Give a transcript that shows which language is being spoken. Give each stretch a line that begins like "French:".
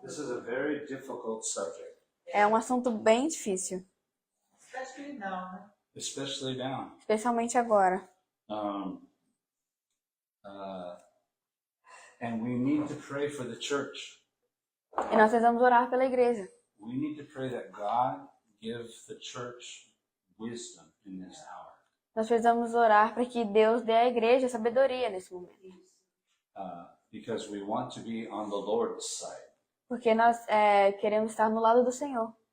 English: This is a very difficult subject,
Portuguese: É um assunto bem difícil,
English: Especially now, né? especially now.
Portuguese: especialmente agora.
English: Um, and we need to pray for the church.
Portuguese: E nós precisamos orar pela igreja.
English: We need to pray that God give the church wisdom in this hour.
Portuguese: Nós precisamos orar para que Deus dê à igreja sabedoria nesse momento.
English: Because we want to be on the Lord's side.
Portuguese: Porque nós queremos estar no lado do Senhor.